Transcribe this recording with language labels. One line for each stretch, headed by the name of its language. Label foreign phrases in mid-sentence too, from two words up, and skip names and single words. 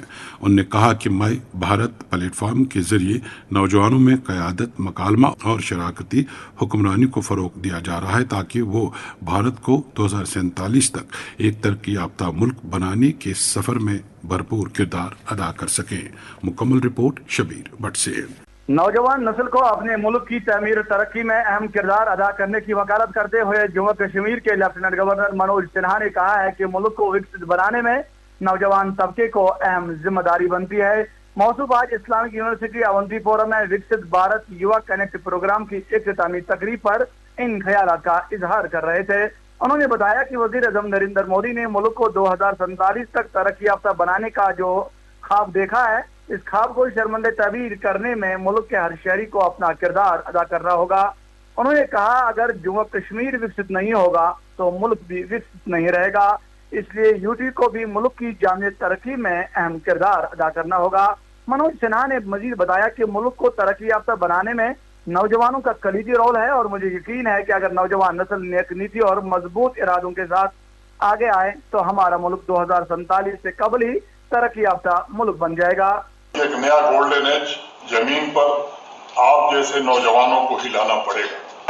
Urdu: انہوں نے کہا کہ مائی بھارت پلیٹ فارم کے ذریعے نوجوانوں میں قیادت، مکالمہ اور شراکتی حکمرانی کو فروغ دیا جا رہا ہے تاکہ وہ بھارت کو 2047 تک ایک ترقی یافتہ ملک بنانے کے سفر میں بھرپور کردار ادا کر سکیں۔ مکمل رپورٹ شبیر بٹ سے۔ نوجوان نسل کو اپنے ملک کی تعمیر و ترقی میں اہم کردار ادا کرنے کی وکالت کرتے ہوئے جموں کشمیر کے لیفٹیننٹ گورنر منوج سنہا نے کہا ہے کہ ملک کو وکست بنانے میں نوجوان طبقے کو اہم ذمہ داری بنتی ہے۔ موصوف آج اسلامک یونیورسٹی اونتی پورہ میں وکست بھارت یوا کنیکٹ پروگرام کی اختتامی تقریب پر ان خیالات کا اظہار کر رہے تھے۔ انہوں نے بتایا کہ وزیر اعظم نریندر مودی نے ملک کو 2047 تک ترقی یافتہ بنانے کا جو خواب دیکھا ہے، اس خواب کو شرمند تعبیر کرنے میں ملک کے ہر شہری کو اپنا کردار ادا کرنا ہوگا۔ انہوں نے کہا اگر جموں کشمیر وکست نہیں ہوگا تو ملک بھی وکست نہیں رہے گا، اس لیے یوٹی کو بھی ملک کی جامع ترقی میں اہم کردار ادا کرنا ہوگا۔ منوج سنہا نے مزید بتایا کہ ملک کو ترقی یافتہ بنانے میں نوجوانوں کا کلیدی رول ہے اور مجھے یقین ہے کہ اگر نوجوان نسل نیک نیتی اور مضبوط ارادوں کے ساتھ آگے آئے تو ہمارا ملک 2047 سے قبل ہی ترقی یافتہ ملک بن جائے گا۔ ایک نیا
English: golden age
Urdu: زمین پر آپ جیسے نوجوانوں کو ہلانا پڑے گا۔